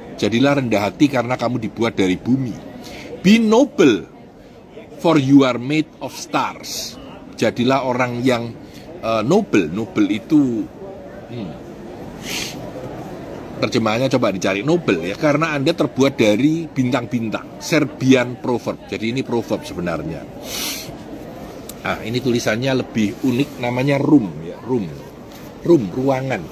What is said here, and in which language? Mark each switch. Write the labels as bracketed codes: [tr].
[id] Jadilah rendah hati karena kamu dibuat dari bumi. [en] Be noble for you are made of stars. [id] Jadilah orang yang noble. Noble itu terjemahannya coba dicari, noble ya, karena Anda terbuat dari bintang-bintang. [en] Serbian proverb. [id] Jadi ini proverb sebenarnya. Ini tulisannya lebih unik, namanya room ya, room. ruangan.